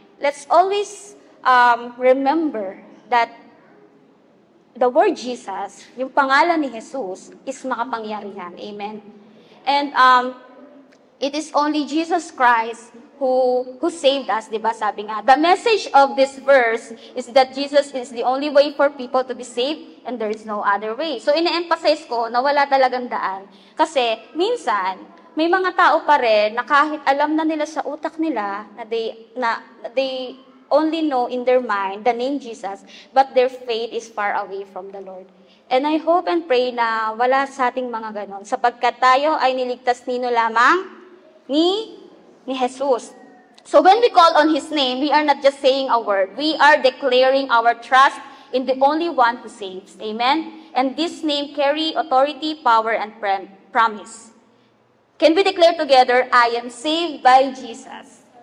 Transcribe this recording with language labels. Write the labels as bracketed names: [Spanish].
[English] Let's always remember that the word Jesus, [Filipino] yung pangalan ni Jesus, [English] is [Filipino] makapangyarihan. [English] Amen. And it is only Jesus Christ who saved us, [Filipino] di ba? Sabi nga, [English] the message of this verse is that Jesus is the only way for people to be saved and there is no other way. So, [Filipino] ina-emphasize ko na wala talagang daan. Kasi, minsan, may mga tao pa rin na kahit alam na nila sa utak nila na [English] they only know in their mind the name Jesus, but their faith is far away from the Lord. And I hope and pray [Filipino] na wala sa ating mga ganon, sapagkat tayo ay niligtas nino lamang ni Jesus. [English] So when we call on His name, we are not just saying a word. We are declaring our trust in the only one who saves. Amen? And this name carry authority, power, and promise. Can we declare together, I am saved by Jesus?